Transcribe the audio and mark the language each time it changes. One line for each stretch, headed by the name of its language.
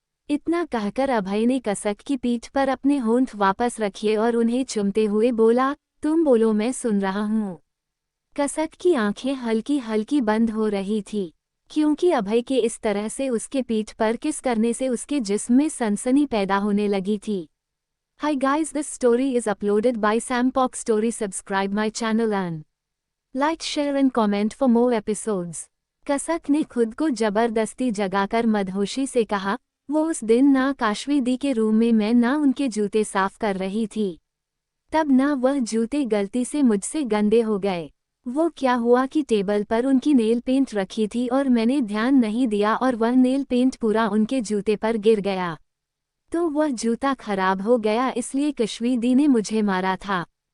Hindi: इतना कहकर अभय ने कसक की पीठ पर अपने होंठ वापस रखे और उन्हें चूमते हुए बोला, तुम बोलो, मैं सुन रहा हूँ। कसक की आंखें हल्की हल्की बंद हो रही थी, क्योंकि अभय के इस तरह से उसके पीठ पर किस करने से उसके जिस्म में सनसनी पैदा होने लगी थी।
English: Hi guys, this story is uploaded by Sampok Story. Subscribe my channel and like, share and comment for more episodes.
Hindi: कसक ने खुद को जबरदस्ती जगाकर मदहोशी से कहा, वो उस दिन ना काशवी दी के रूम में मैं ना उनके जूते साफ कर रही थी, तब ना वह जूते गलती से मुझसे गंदे हो गए। वो क्या हुआ कि टेबल पर उनकी नेल पेंट रखी थी और मैंने ध्यान नहीं दिया और वह नेल पेंट पूरा उनके जूते पर गिर गया, तो वह जूता खराब हो गया, इसलिए कश्वी दी ने मुझे मारा था।